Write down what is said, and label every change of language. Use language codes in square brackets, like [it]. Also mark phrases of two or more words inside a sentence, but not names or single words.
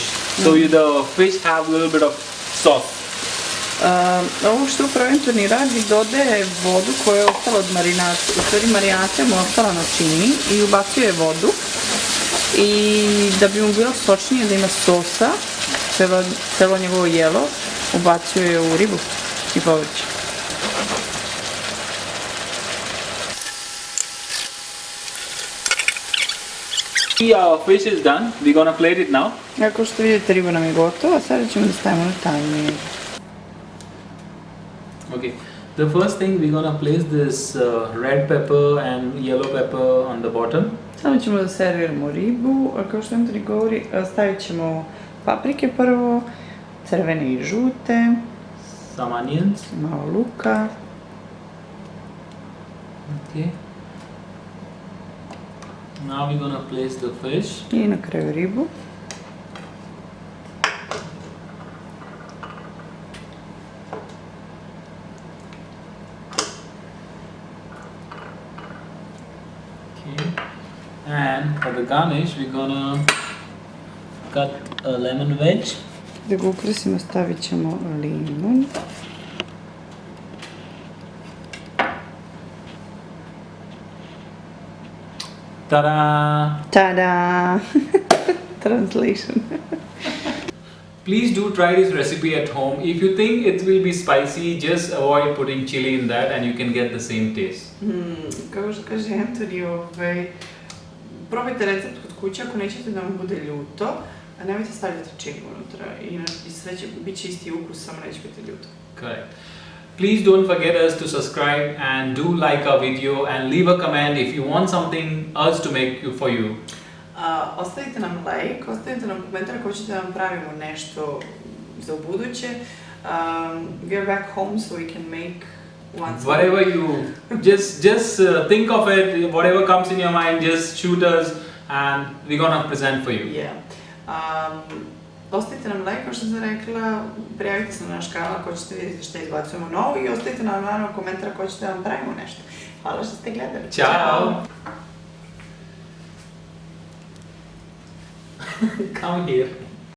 [en] So the fish have a little bit of sauce. [sr] Ovo što upravo Antoni radi, dodaje vodu koja je ostala od marinacije. U stvari marinacija mu je ostala na čini i ubacuje vodu. I da bi mu bilo sočnije, da ima sosa, celo njegovo jelo, ubacuje u ribu I povrće. [en] Our fish is done. We're gonna plate it now. [sr] Kao što vidite, riba nam je gotova, sada ćemo da stavimo na tanjir. [en] Okay, the first thing we're gonna place this red pepper and yellow pepper on the bottom. [sr] Samo ćemo da serviramo ribu, a kao što Antoni govori, stavit ćemo paprike prvo, crvene I žute, [en] Some onions. [sr] malo luka. [en] Okay. Now we're gonna place the fish. [sr] I na kraju ribu. [en] Okay. And for the garnish, we're gonna cut a lemon wedge. [sr] Da ga ukrasimo, stavit ćemo limun. Ta-da! Tada! [en] Translation. Please do try this recipe at home. If you think it will be spicy, just avoid putting chili in that and you can get the same taste. [sr] Kao što kaže Antoni, probajte recept kod kuće ako nećete da vam bude ljuto, a nemojte stavljati čili unutra i sve će biti isti ukus, samo neće biti ljuto. [en] Correct. Please don't forget us to subscribe and do like our video and leave a comment if you want something else to make for you. [sr] Ostavite nam like, ostavite nam komentar ako ćete da vam pravimo nešto za ubuduće. [en] We are back home so we can make once. Whatever you just think of it, whatever comes in your mind, just shoot us and we're gonna present for you. Yeah. [sr] Ostavite nam like, kao što sam rekla, prijavite se na naš kanal ako ćete vidjeti što izbacujemo novo i ostavite nam naravno komentar ako ćete da vam pravimo nešto. Hvala što ste gledali. Ćao! [en] Come here.